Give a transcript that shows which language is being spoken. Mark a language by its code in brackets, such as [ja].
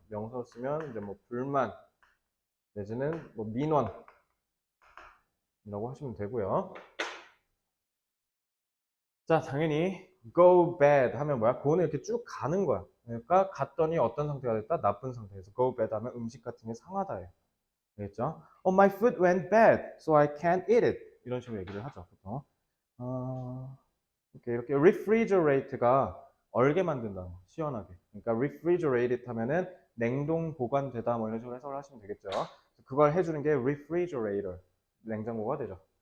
[ko] 명사로 쓰면 이제 뭐 불만 내지는 뭐 민원이라고 하시면 되고요. 자, 당연히 go bad 하면 뭐야? go는 이렇게 쭉 가는 거야. 그러니까 갔더니 어떤 상태가 됐다? 나쁜 상태에서 go bad 하면 음식 같은 게 상하다예요. 알겠죠? [en] my food went bad, so I can't eat it. [ko] 이런 식으로 얘기를 하죠, 보통. 이렇게 refrigerate가 얼게 만든다, 시원하게. 그러니까 refrigerate 하면은 냉동 보관되다 뭐 이런 식으로 해석을 하시면 되겠죠. 그걸 해주는 게 refrigerator, 냉장고가 되죠.